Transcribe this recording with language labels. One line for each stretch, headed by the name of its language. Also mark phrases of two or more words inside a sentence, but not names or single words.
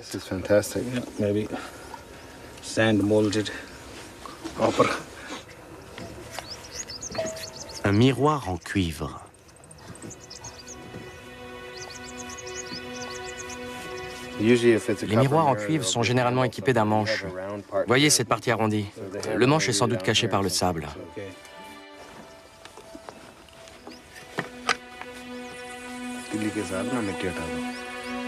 English: This is fantastic. Yeah, maybe sand molded copper.
French: Un miroir en cuivre. Les miroirs en cuivre sont généralement équipés d'un manche. Voyez cette partie arrondie. Le manche est sans doute caché par le sable.
Hindi: दिल्ली के साथ ना मिट्टी हटा दो